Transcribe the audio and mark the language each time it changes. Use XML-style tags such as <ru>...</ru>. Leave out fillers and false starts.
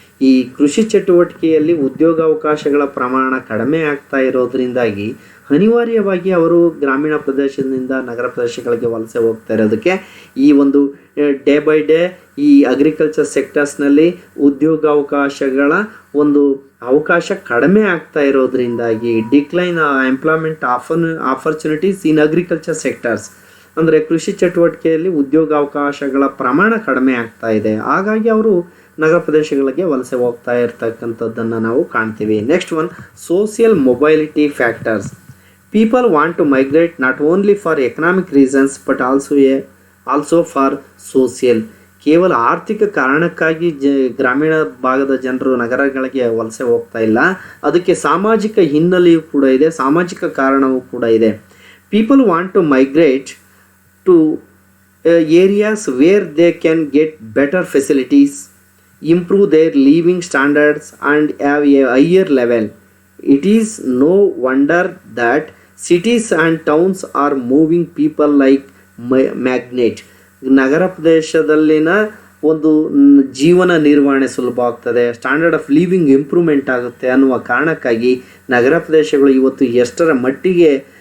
<kn>ಈ ಕೃಷಿ ಚಟುವಟಿಕೆಯಲ್ಲಿ ಉದ್ಯೋಗಾವಕಾಶಗಳ ಪ್ರಮಾಣ ಕಡಿಮೆ ಆಗ್ತಾ ಇರೋದ್ರಿಂದಾಗಿ ಅನಿವಾರ್ಯವಾಗಿ ಅವರು ಗ್ರಾಮೀಣ ಪ್ರದೇಶದಿಂದ ನಗರ ಪ್ರದೇಶಗಳಿಗೆ ವಲಸೆ ಹೋಗ್ತಾ ಇರೋದಕ್ಕೆ ಈ ಒಂದು ಡೇ ಬೈ ಡೇ ಈ ಅಗ್ರಿಕಲ್ಚರ್ ಸೆಕ್ಟರ್ಸ್ನಲ್ಲಿ ಉದ್ಯೋಗಾವಕಾಶಗಳ ಒಂದು ಅವಕಾಶ ಕಡಿಮೆ ಆಗ್ತಾ ಇರೋದ್ರಿಂದಾಗಿ</kn> <en>decline employment opportunities in agriculture sectors,</en> <kn>ಅಂದರೆ ಕೃಷಿ ಚಟುವಟಿಕೆಯಲ್ಲಿ ಉದ್ಯೋಗಾವಕಾಶಗಳ ಪ್ರಮಾಣ ಕಡಿಮೆ ಆಗ್ತಾ ಇದೆ. ಹಾಗಾಗಿ ಅವರು ನಗರ ಪ್ರದೇಶಗಳಿಗೆ ವಲಸೆ ಹೋಗ್ತಾ ಇರ್ತಕ್ಕಂಥದ್ದನ್ನು ನಾವು ಕಾಣ್ತೀವಿ.</kn> <en>Next one, social mobility factors. People want to migrate not only for economic reasons but also for social.</en> <kn>ಕೇವಲ ಆರ್ಥಿಕ ಕಾರಣಕ್ಕಾಗಿ ಗ್ರಾಮೀಣ ಭಾಗದ ಜನರು ನಗರಗಳಿಗೆ ವಲಸೆ ಹೋಗ್ತಾ ಇಲ್ಲ, ಅದಕ್ಕೆ ಸಾಮಾಜಿಕ ಹಿನ್ನೆಲೆಯೂ ಕೂಡ ಇದೆ, ಸಾಮಾಜಿಕ ಕಾರಣವೂ ಕೂಡ ಇದೆ.</kn> <en>People want to migrate to areas where they can get better facilities, improve their living standards and have a higher level. It is no wonder that cities and towns are moving people like magnet.</en> <kn>ನಗರ ಪ್ರದೇಶದಲ್ಲಿನ ಒಂದು ಜೀವನ ನಿರ್ವಹಣೆ ಸುಲಭ ಆಗ್ತದೆ,</kn> <en>standard of living improvement</en> <kn>ಆಗುತ್ತೆ ಅನ್ನುವ ಕಾರಣಕ್ಕಾಗಿ ನಗರ ಪ್ರದೇಶಗಳು ಇವತ್ತು ಎಷ್ಟರ ಮಟ್ಟಿಗೆ</kn>